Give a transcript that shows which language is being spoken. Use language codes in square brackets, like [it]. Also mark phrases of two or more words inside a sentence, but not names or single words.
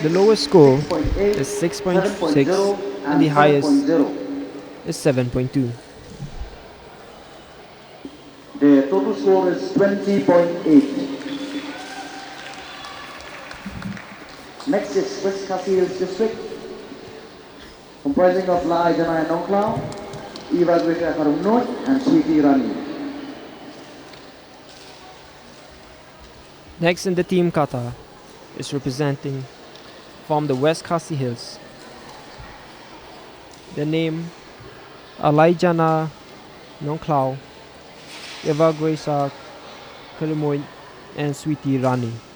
[en] The lowest score 6.8, is 6.6 7.0, and the highest 7.0. is 7.2. Their total score is 20.8. Next is West Khasi Hills district, comprising of La Ajana and Nongklao, Iwa Gweka Karumnoi, and Sweetie Rani. Next in the team kata is representing from the West Khasi Hills. The name Alaijana Nongklao, Eva Graisa Kalimoy, and Sweetie Rani.